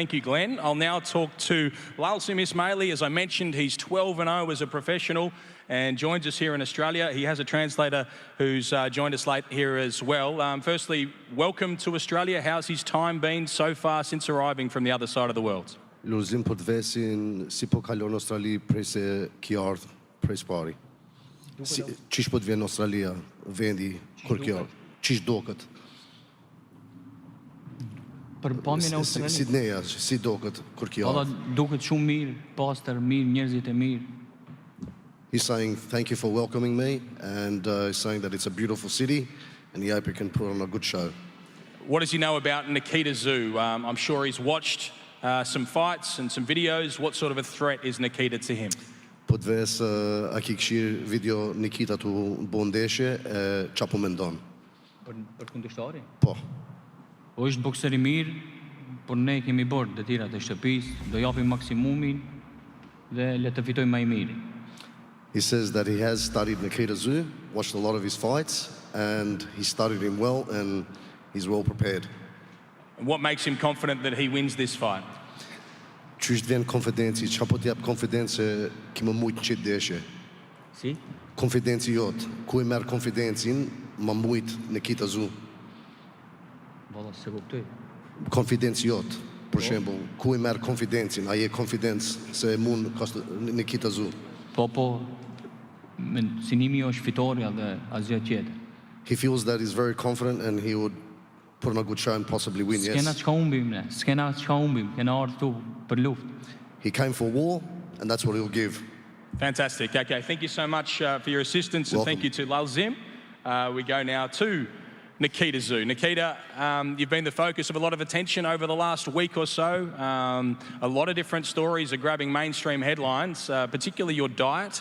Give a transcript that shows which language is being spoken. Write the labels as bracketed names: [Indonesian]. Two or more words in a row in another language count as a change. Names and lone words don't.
[English] Thank you, Glenn. I'll now talk to Lulzim Ismaili. As I mentioned, he's 12-0 as a professional and joins us here in Australia. He has a translator who's joined us late here as well. Firstly, welcome to Australia. How's his time been so far since arriving from the other side of the world? [Albanian] Lulzim po të vesin, si po kalon Australi prej se ki ardh prej spari. Qish po të vjen Australia, vendi, kur ki ardh? Qish doket? Për pamjen e Australisë. Sidneja, si doket kur ki ardh? Valla duket shumë mirë, pastër, mirë, njerëzit e mirë. [English] He's saying thank you for welcoming me, and he's saying that it's a beautiful city, and he hope he can put on a good show. What does he know about Nikita Tszyu? I'm sure he's watched some fights and some videos. What sort of a threat is Nikita to him? [Albanian] Po të ves, a ki këshir video Nikita tu bo ndeshje, qa po mendon? Për kundërshtari? Po. Po është bokser i mirë, por ne kemi bërë detyrat e shtëpisë, do japim maksimumin dhe le të fitojmë më i miri. [English] He says that he has studied Nikita Tszyu, watched a lot of his fights, and he studied him well, and he's well prepared. And what makes him confident that he wins this fight? [Albanian] Qysh të vjen konfidenci, qa po t'jap konfidencë ki më mujt në qitë deshe? Si? Konfidenci jot, ku i merë konfidencin, më mujt Nikita Tszyu? Valla, se kuptoj. Konfidenci jot, për shembull, ku i merë konfidencin, a je konfidencë se e mund Nikita Tszyu? Po, synimi është fitoria dhe asgjë tjetër. [English] He feels that he's very confident and he would put on a good show and possibly win, yes. [Albanian] S'kena çka humbim ne, s'kena çka humbim, kena ardhur këtu për luftë. [English] He came for war, and that's what he'll give. Fantastic. Okay, thank you so much for your assistance, and thank you to Lulzim. We go now to Nikita Tszyu. Nikita, you've been the focus of a lot of attention over the last week or so. A lot of different stories are grabbing mainstream headlines, particularly your diet.